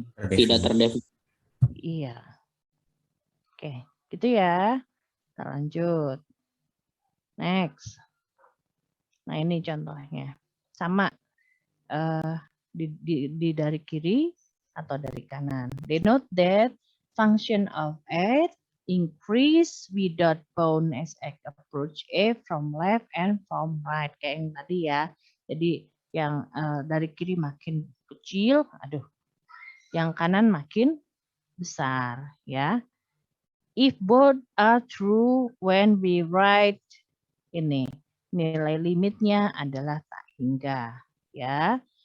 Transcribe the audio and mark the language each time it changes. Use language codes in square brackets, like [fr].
[id] Tidak terdefinisi. Iya. Oke, gitu ya. Kita lanjut. Next. Nah, ini contohnya. Sama di dari kiri atau dari kanan. [en] Denote that function of x increase without bound as x approach a from left and from right. [id] Kayak yang tadi ya. Jadi yang dari kiri makin kecil, yang kanan makin besar ya. [en] If both are true when we write [id] ini, nilai limitnya adalah tak hingga ya.